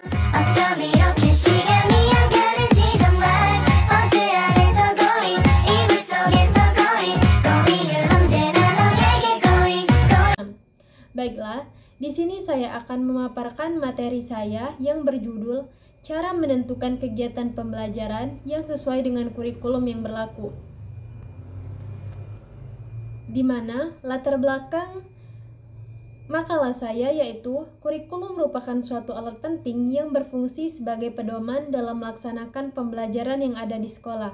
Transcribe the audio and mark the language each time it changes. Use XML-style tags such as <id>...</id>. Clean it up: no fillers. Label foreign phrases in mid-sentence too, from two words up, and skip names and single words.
<ko>어쩜 이렇게 시간이 안 가는지 정말 버스 안에서 고잉 이불 속에서 고잉 고잉은 언제나 너에게 고잉.</ko> <id>Baiklah, di sini saya akan memaparkan materi saya yang berjudul Cara Menentukan Kegiatan Pembelajaran yang sesuai dengan kurikulum yang berlaku. Di mana latar belakang makalah saya yaitu kurikulum merupakan suatu alat penting yang berfungsi sebagai pedoman dalam melaksanakan pembelajaran yang ada di sekolah.</id>